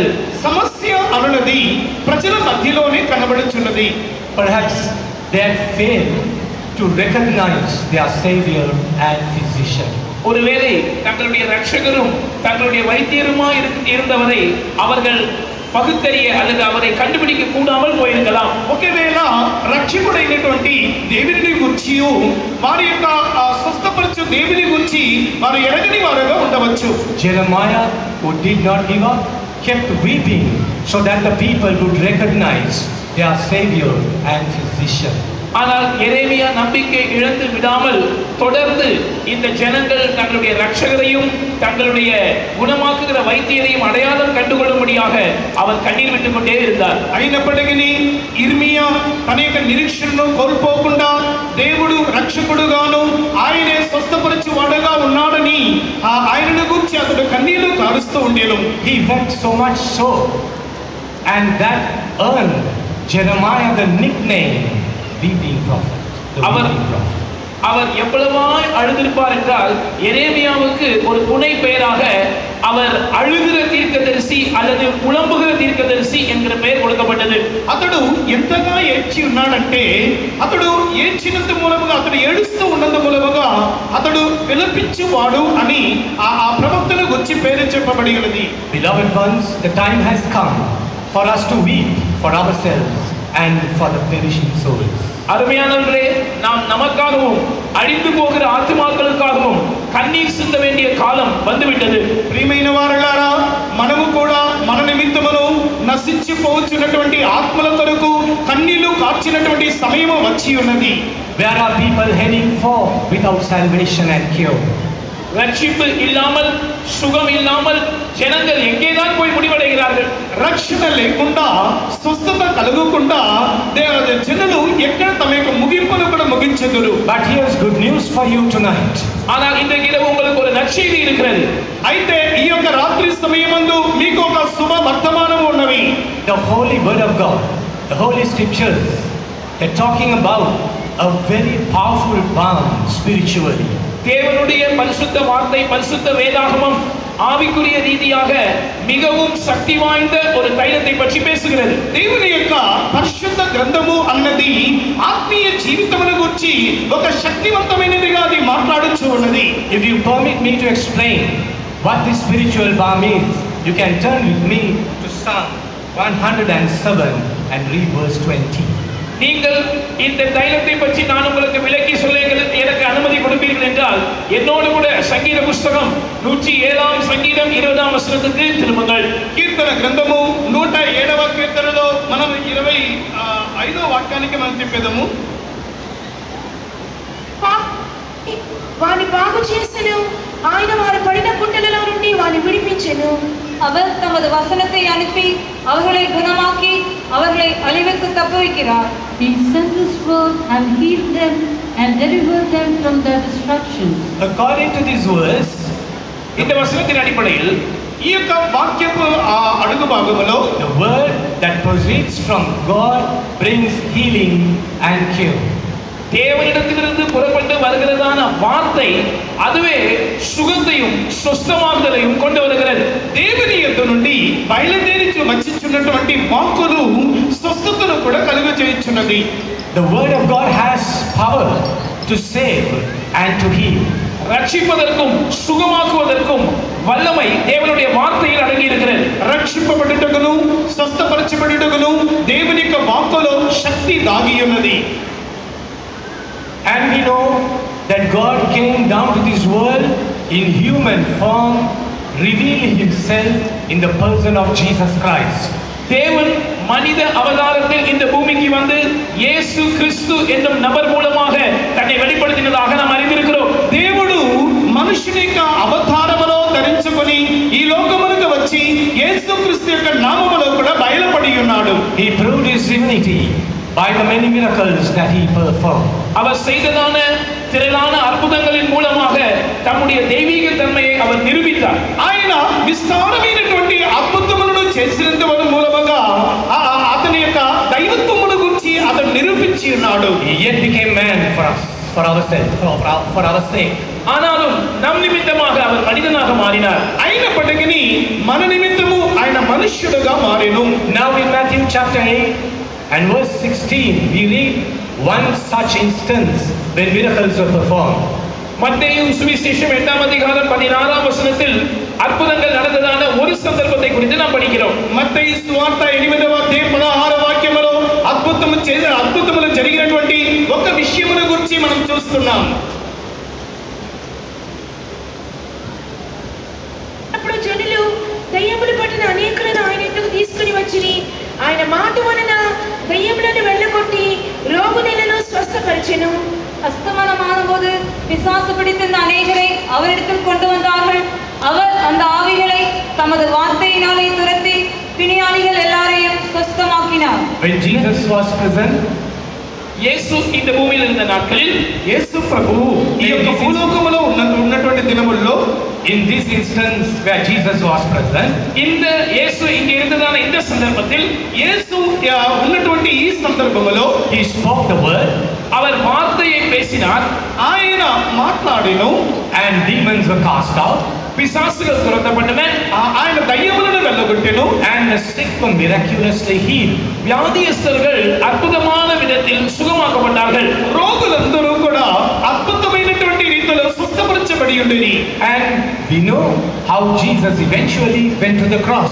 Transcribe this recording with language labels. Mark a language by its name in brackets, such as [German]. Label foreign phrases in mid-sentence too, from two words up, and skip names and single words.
[Telugu] సమస్య అనున్నది ప్రజల మధ్యలోనే కనబడుచున్నది. [English] Perhaps they have failed to recognize their savior and physician. [Tamil] ஒருவேளை தங்களுடைய ரட்சகரும் தங்களுடைய வைத்தியருமாய் இருந்தவரை அவர்கள் పగుత్తరియ அல்லது அவரை கண்டுபிடிக்க கூடாமல் போயிருக்கலாம். [Telugu] ఒకవేళ రక్షకుడైనటువంటి దేవుని గురించి వారి యొక్క స్వస్థపరచు దేవుని గురించి వారు ఎరగని వారుగా ఉండవచ్చు. [English] Jeremiah, who did not give up, kept weeping so that the people would recognize their savior and physician. [Tamil] ஆனால் எரேமியா நம்பிக்கை இழந்து விடாமல் தொடர்ந்து இந்த ஜனங்கள் தங்களுடைய ரட்சகரையும் தங்களுடைய குணமாக்குகிற வைத்தியரையும் அடையாளம் கண்டுகொள்ளும்படியாக அவர் கண்ணீர் விட்டுக் கொண்டே இருந்தார். [Telugu] అయినప్పటికీ ఇర్మియా తన యొక్క నిరీక్షణను కోల్పోకుండా దేవుడు రక్షకుడుగాను ఆయనే స్వస్థపరచువాడుగా ఉన్నాడని ఆయనను గురించి అతడు కన్నీళ్లు కారుస్తూ ఉండేను. [English] He wept so much so, and that earned Jeremiah the nickname weeping prophet. [Tamil] அவர் எவ்வளவாய் அழுதிருப்பார் என்றால் எரேமியாவுக்கு ஒரு புனை பெயராக அவர் அழுகிற தீர்க்கதரிசி அல்லது புலம்புகிற தீர்க்கதரிசி என்கிற பெயர் கொடுக்கப்பட்டது. [Telugu] అతడు ఎంతగా ఏడ్చి ఉన్నాడంటే అతడు ఏడ్చినంత మూలముగా అతడు ఏడుస్తూ ఉన్నంత మూలముగా అతడు విలపించువాడు అని ఆ ప్రవక్తను గురించి పేరు చెప్పబడి ఉన్నది. [English] Beloved ones, the time has come for us to weep for ourselves and for the perishing souls. [Tamil] அருமையானவர்களே, நாம் நமக்காகவும் அழிந்து போகிற ஆத்துமாக்களுக்காகவும் கண்ணீர் சிந்த வேண்டிய காலம் வந்துவிட்டது. [Telugu] ప్రియమైన వారలారా, మనము కూడా మన నిమిత్తమును నశించిపోవచ్చున్నటువంటి ఆత్మల కొరకు కన్నీళ్లు కార్చినటువంటి సమయం వచ్చి ఉన్నది. [English] Where are people heading for without salvation and cure? [Tamil] ரட்சிப்பு இல்லாமல் சுகம் இல்லாமல் ஜனங்கள் எங்கேதான் போய் முடிவடைகிறார்கள்? [Telugu] రక్షణ లేకుండా స్వస్థత కలుగకుండా జనులు ఎక్కడ తమ యొక్క ముగింపును కూడా ముగించెదరు. [English] But here's good news for you tonight. [Tamil] ஆனால் இன்றைக்கு இரவு உங்களுக்கு ஒரு நற்செய்தி இருக்கிறது. [Telugu] అయితే ఈ యొక్క రాత్రి సమయమందు మీకు ఒక శుభ వర్తమానం ఉన్నవి. [English] The holy word of God, the holy scriptures, they're talking about a very powerful balm spiritually. [Tamil] தேவனுடைய பரிசுத்த வார்த்தை, பரிசுத்த வேதாகமம் ஆவிக்குரிய ரீதியாக மிகவும் சக்தி வாய்ந்த ஒரு தைலத்தை பற்றி பேசுகிறது. [Telugu] దేవుని యొక్క పరిశుద్ధ గ్రంథము అన్నది ఆత్మీయ జీవితమును గురించి ఒక శక్తివంతమైనదిగా అది మాట్లాడుచూ ఉన్నది. [English] If you permit me to explain what this spiritual balm is, you can turn with me to Psalm 107 and read verse 20. [Tamil] நீங்கள் இந்த தைலத்தை பற்றி நான் உங்களுக்கு விளக்கி சொல்ல எனக்கு அனுமதி கொடுப்பீர்கள் என்றால் என்னோடு கூட சங்கீத புஸ்தகம் 107ஆம் சங்கீதம் 20ஆம் வசனத்துக்கு திரும்புங்கள். [Telugu] కీర్తన గ్రంథము 107వ కీర్తనలో మనం 25వ వాక్యానికి మనం తిప్పేదము. వాని బాగు చేసెను, ఆయన వారు పడిన గుంటలలో నుండి వాని విడిపించెను. [Tamil] அவர் தமது வசனத்தை அனுப்பி அவர்களை குணமாக்கி அவர்களை அழிவுக்கு தப்புவிக்கிறார். [English] He sent His word and healed them and delivered them from their destruction. According to this verse, [Tamil] இந்த வசனத்தின் அடிப்படையில் [Telugu] ఈ యొక్క వాక్యపు అడుగు భాగములో [English] the word that proceeds from God brings healing and cure. [Tamil] தேவனிடத்திலிருந்து புறப்பட்டு வருகிறதான வார்த்தை அதுவே சுகத்தையும் சுஸ்தமாக்குதலையும் கொண்டு வருகிறது. [Telugu] దేవుని యొద్ద నుండి బయలుదేరి వచ్చిచున్నటువంటి వాక్కులు స్వస్థతను కూడా కలుగజేయుచున్నది. [English] The word of God has power to save and to heal. [Tamil] ரட்சிப்பதற்கும் சுகமாக்குவதற்கும் வல்லமை தேவனுடைய வார்த்தையில் அடங்கி இருக்கிறது. [Telugu] రక్షింపబడుటకును స్వస్థపరచబడుటకును దేవుని యొక్క వాక్కులో శక్తి దాగి ఉన్నది. [English] And we know that God came down to this world in human form, revealing himself in the person of Jesus Christ. [Tamil] தேவன் மனித அவதாரத்தில் இந்த பூமிக்கு வந்து இயேசு கிறிஸ்து என்னும் நபர் மூலமாக தன்னை வெளிப்படுத்தினதாக நாம் அறிந்திருக்கிறோம். [Telugu] దేవుడు మనుషుని యొక్క అవతారములో ధరించుకొని ఈ లోకమునకు వచ్చి యేసుక్రీస్తు యొక్క నామములో కూడా బయలుపడి ఉన్నాడు. [English] He proved his divinity by the many miracles that he performed. [Tamil] அவர் செய்ததான திரளான அற்புதங்களின் மூலமாக தம்முடைய தெய்வீக தன்மையை அவர் நிரூபித்தார். [Telugu] ఆయన విస్తారమైనటువంటి అద్భుతములను చేసినందువల్ల మూలముగా అతని యొక్క దైవత్వమును గురించి అతను నిరూపించి ఉన్నాడు. [English] He yet became man for us, for our sake. [Tamil] ஆனாலும் நம் நிமித்தமாக அவர் மனிதனாக மாறினார். [Telugu] అయినప్పటికీ మన నిమిత్తము ఆయన మనుష్యుడుగా మారెను. [English] Now in Matthew chapter 8 and verse 16 we read one such instance when miracles were performed. [Tamil] மத்தேயு சுவிசேஷம் 8ஆம் அதிகாரம் 16ஆம் வசனத்தில் அற்புதங்கள் நடந்ததான ஒரு சந்தர்ப்பத்தை குறித்து நாம் படிக்கிறோம். [Telugu] మత్తయి సువార్త 8వ అధ్యాయం 16వ వాక్యములో అద్భుతములు జరిగినటువంటి ఒక విషయమును గురించి మనం చూస్తున్నాం. అప్పుడు జనులు దయ్యములు పట్టిన అనేకులను ఆయన ఎద్దుకు తీసుకుని వచ్చిరి. ఆయన మాట వలన దయ్యములను వెళ్ళగొట్టి రోగులను స్వస్థపరిచెను. [Tamil] அஸ்தமனமானபோது பிசாசு பிடித்திருந்த அநேகரை அவரிடத்தில் கொண்டு வந்தார்கள். அவர் அந்த ஆவிகளை தமது வார்த்தையினாலே துரத்தி பிணியாளிகள் எல்லாரையும் சுஸ்தமாக்கினார். [English] When Jesus was present, [Tamil] இயேசு இந்த பூமியில் இருந்த நாட்களில் [Telugu] యేసు ప్రభువు ఈ యొక్క భూలోకములో ఉన్నటువంటి దినముల్లో [English] in this instance where Jesus was present, [Tamil] இந்த இயேசு இங்கே இருந்ததான இந்த சந்தர்ப்பத்தில் [Telugu] యేసు ఉన్నటువంటి ఈ సందర్భములో [English] he spoke the word [Tamil] அவர் வார்த்தையை பேசினார். [Telugu] ఆయన మాట్లాడెను. [English] and demons were cast out, [Tamil] பிசாசுகள் துரத்தப்பட்டன. [Telugu] ఆయన దయ్యములను వెళ్ళగొట్టెను. [English] and the sick were miraculously healed. [Tamil] வியாதியஸ்தர்கள் அற்புதமான விதத்தில் சுகமாக்கப்பட்டார்கள். [Telugu] రోగులందరూ కూడా అద్భుతమైనటువంటి రీతిలో స్వస్థపరచబడి ఉండేది. [English] And we know how Jesus eventually went to the cross.